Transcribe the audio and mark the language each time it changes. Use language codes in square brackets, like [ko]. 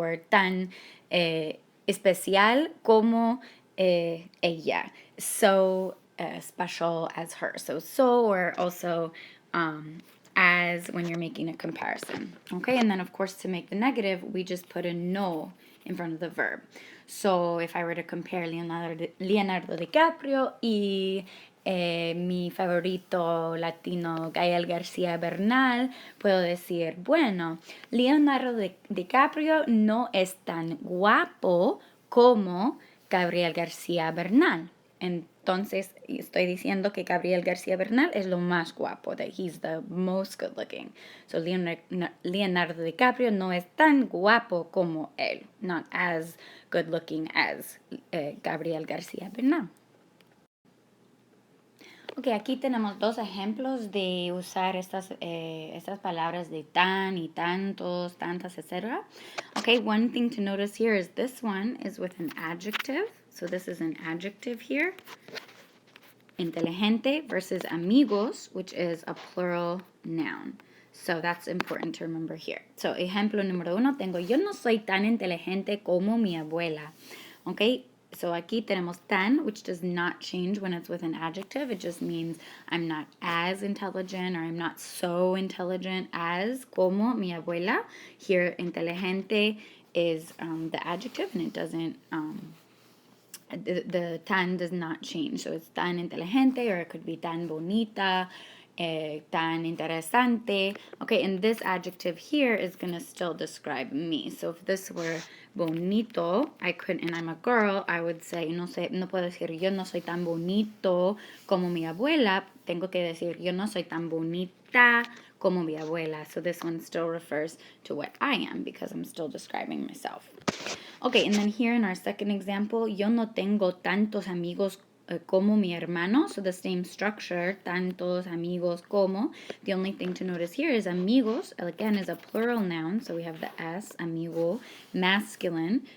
[es] Or tan especial como ella. [en] So special as her. So or also as when you're making a comparison. Okay, and then of course to make the negative, we just put a no in front of the verb. So if I were to compare [es] Leonardo DiCaprio y mi favorito latino Gael García Bernal, puedo decir, bueno, Leonardo DiCaprio no es tan guapo como Gabriel García Bernal. Entonces, estoy diciendo que Gabriel García Bernal es lo más guapo, [en] that he's the most good looking. [es] So, Leonardo DiCaprio no es tan guapo como él, [en] not as good looking as [es] Gabriel García Bernal. Ok, aquí tenemos dos ejemplos de usar estas palabras de tan y tantos, tantas, etc. [en] Okay, one thing to notice here is this one is with an adjective. So this is an adjective here. Inteligente versus amigos, which is a plural noun. So that's important to remember here. [es] So ejemplo número uno, tengo, yo no soy tan inteligente como mi abuela. [en] Okay, so [es] aquí tenemos [en] tan, which does not change when it's with an adjective. It just means I'm not as intelligent or I'm not so intelligent as como mi abuela. Here, inteligente is the adjective and it doesn't, the tan does not change. So it's tan inteligente or it could be tan bonita, tan interesante. Okay, and this adjective here is going to still describe me. So if this were bonito, I could, and I'm a girl, I would say, [es] no puedo decir yo no soy tan bonito como mi abuela. Tengo que decir yo no soy tan bonita como mi abuela. [en] So this one still refers to what I am because I'm still describing myself. Okay, and then here in our second example, [es] yo no tengo tantos amigos como mi hermano, [en] so the same structure, tantos, amigos, como. The only thing to notice here is amigos, again, is a plural noun, so we have the S, amigo, masculine.